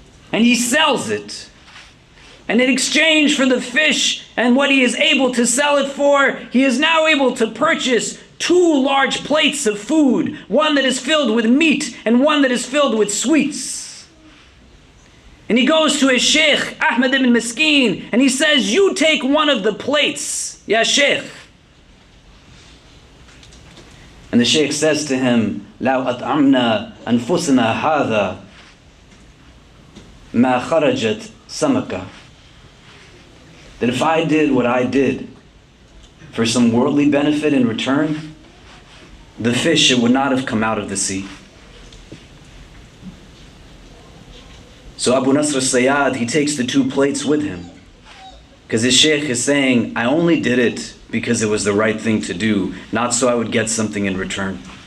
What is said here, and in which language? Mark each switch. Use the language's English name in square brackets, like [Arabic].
[English] And he sells it. And in exchange for the fish and what he is able to sell it for, he is now able to purchase 2 large plates of food, one that is filled with meat and one that is filled with sweets. And he goes to his sheikh, Ahmed ibn Miskeen, and he says, you take one of the plates, ya sheikh. And the sheikh says to him, [Arabic] لَوْ أَطْعَمْنَا أَنفُسَنَا هَذَا مَا خَرَجَتْ سَمَكَ. [English] That if I did what I did for some worldly benefit in return, the fish, it would not have come out of the sea. So Abu Nasr al-Sayyad, he takes the 2 plates with him, because his sheikh is saying, I only did it because it was the right thing to do, not so I would get something in return.